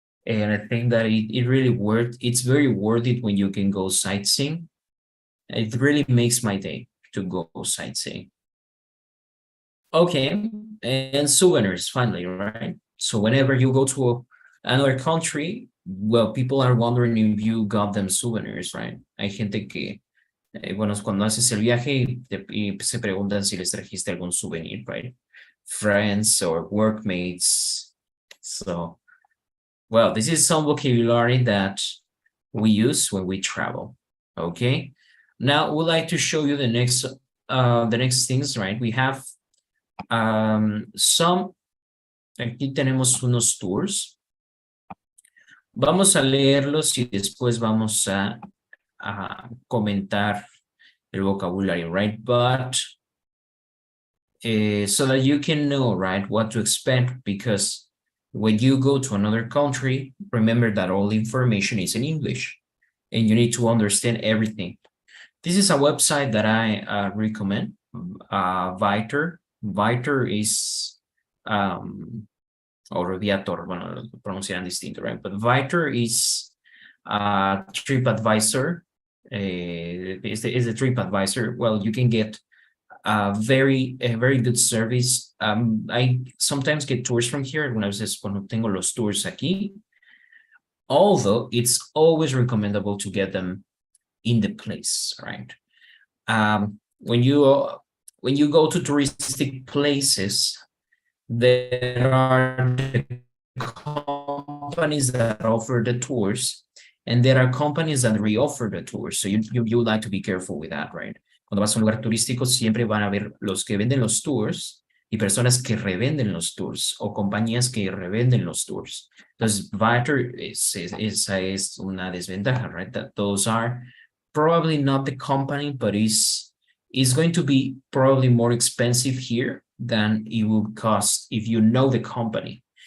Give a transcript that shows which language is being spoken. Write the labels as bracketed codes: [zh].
[en] And I think that it's very worth it when you can go sightseeing. It really makes my day to go sightseeing. Okay, and souvenirs, finally, right? So whenever you go to another country, well, people are wondering if you got them souvenirs, right? [es] Hay gente que, bueno, cuando haces el viaje y se preguntan si les trajiste algún souvenir, right? [en] Friends or workmates. So, well, this is some vocabulary that we use when we travel, okay? Now, we'd like to show you the next things, right? We have [es] aquí tenemos unos tours. Vamos a leerlos y después vamos a comentar el vocabulario, right? [en] But so that you can know, right, what to expect, because when you go to another country, remember that all the information is in English and you need to understand everything. This is a website that I recommend, Viter. [es] Viter is, or Viator, bueno, lo pronuncian distinto, right? [en] But Viter is TripAdvisor. Is the TripAdvisor. Well, you can get a very good service. I sometimes get tours from here [es] cuando tengo los tours aquí. [en] Although it's always recommendable to get them in the place, right? When you go to touristic places, there are the companies that offer the tours, and there are companies that reoffer the tours. So you like to be careful with that, right? [es] Cuando vas a un lugar turístico, siempre van a haber los que venden los tours y personas que revenden los tours o compañías que revenden los tours. Entonces, Viter esa es una desventaja, right? [en] That those are probably not the company, but is going to be probably more expensive here than it would cost if you know the company.